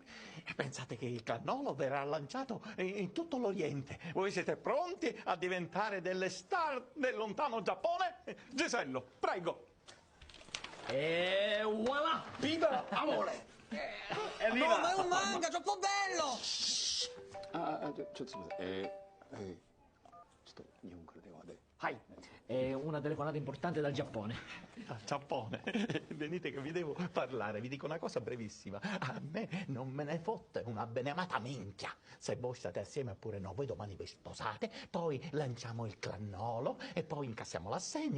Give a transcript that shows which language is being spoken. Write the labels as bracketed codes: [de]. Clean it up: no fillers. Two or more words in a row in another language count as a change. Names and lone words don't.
[it] E pensate che il clannolo verrà lanciato in tutto l'Oriente. Voi siete pronti a diventare delle star del lontano Giappone? Gisello, prego. E voilà! Viva amore! No, ma è un manga, troppo bello! [ja] ちょっとすみません。ちょっと日本から電話で。 [it] Hai, è una telefonata importante dal Giappone. Giappone, venite che vi devo parlare, vi dico una cosa brevissima. A me non me ne fotte una beneamata minchia. Se voi state assieme oppure no, voi domani vi sposate, poi lanciamo il clannolo e poi incassiamo l'assegno.